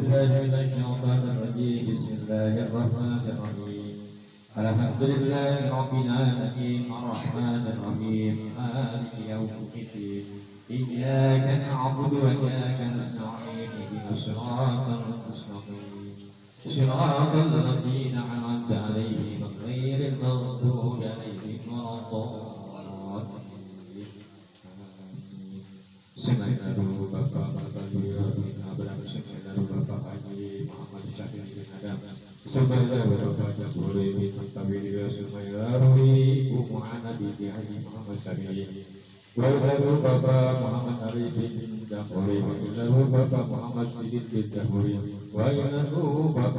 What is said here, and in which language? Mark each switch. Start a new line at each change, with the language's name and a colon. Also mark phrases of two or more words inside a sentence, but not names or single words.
Arabic: من الشيطان الرجيم بسم الله الرحمن الرحيم الحمد لله رب العالمين الرحمن الرحيم مالك يوم الدين إياك نعبد وإياك نستعين اهدنا الصراط المستقيم صراط الذين أنعمت عليهم غير المغضوب عليهم ولا الضالين.
Indonesian: Semenaru Bapak Yudin Abraham Semenaru Bapak Haji Muhammad Syahid bin Adam Semenaru Bapak Jaburi bin Tabidillah Semenaru Ibu Muhammad bin Haji Muhammad Syahid Semenaru Bapak Muhammad Ali bin Jaburi Semenaru Bapak Muhammad Siddiq bin Jaburi Semenaru Bapak